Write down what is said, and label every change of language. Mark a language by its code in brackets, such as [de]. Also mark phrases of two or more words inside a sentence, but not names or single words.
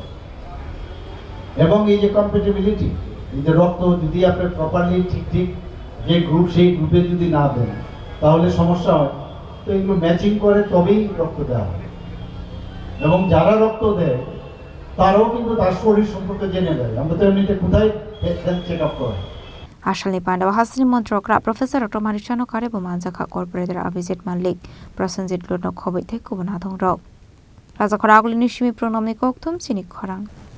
[bn] এবং এই যে কম্প্যাটিবিলিটি, এই যে রক্ত যদি আপনি প্রপারলি ঠিক ঠিক যে গ্রুপ, সেই গ্রুপে যদি না দেন তাহলে সমস্যা হয়। তো এগুলো ম্যাচিং করে তবেই রক্ত দেওয়া হয়। এবং যারা রক্ত দেয় তারাও কিন্তু তার শরীর সম্পর্কে জেনে দেয়। আমরা তো এমনিতে কোথায় [en] health check up [bn] করি। [trp] Ashalni Pandava Hasni Montrokra Professor Dr. Marishano Karebo Manjaka Corporator Abhijit Malik Prosenjit Luno Khoboi Theko Banadong Rao Raja Khoraguli Nishimi Pronomi Koktum Sinik Khorang